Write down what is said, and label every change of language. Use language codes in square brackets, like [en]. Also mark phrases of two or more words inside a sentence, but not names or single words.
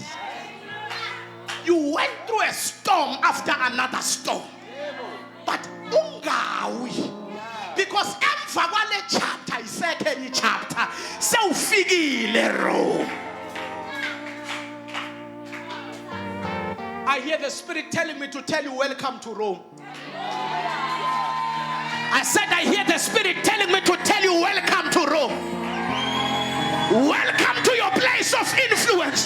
[en] You went through a storm after another storm, but ungawi, because [zu] emva kwale chapter isekhenye chapter sewufikile [en] Rome. I hear the Spirit telling me to tell you, welcome to Rome. I said, I hear the Spirit telling me to tell you, welcome to Rome. Welcome to your place of influence.